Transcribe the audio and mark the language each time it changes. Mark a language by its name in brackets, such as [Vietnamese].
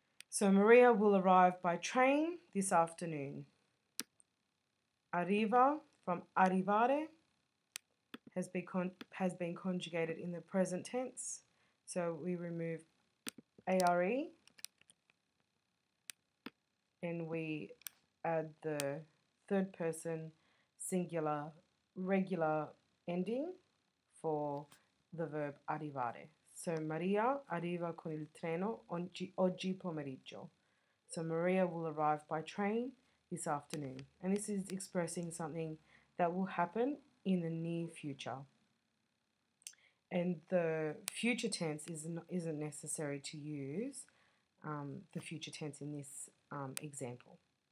[English] So Maria will arrive by train this afternoon. Arriva from arrivare has been conjugated in the present tense. So we remove are and we add the third person singular regular ending for the verb arrivare. [Italian] So Maria arriva con il treno oggi pomeriggio. [English] So Maria will arrive by train this afternoon. And this is expressing something that will happen in the near future. And the future tense isn't necessary to use the future tense in this example.